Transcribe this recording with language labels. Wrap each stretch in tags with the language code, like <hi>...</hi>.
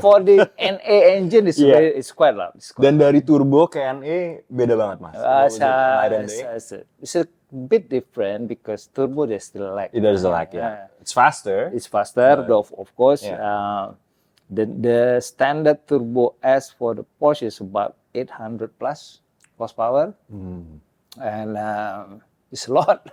<en>for the NA engine, it's quite loud.</en> <id>Dan dari turbo ke NA beda banget Mas.</id> <en>What was it, night and day? It's a bit different because turbo there's still lag. There's a lag, yeah. It's faster. It's faster, of course. Yeah. The standard turbo S for the Porsche is about 800 plus horsepower, and it's a lot.</en>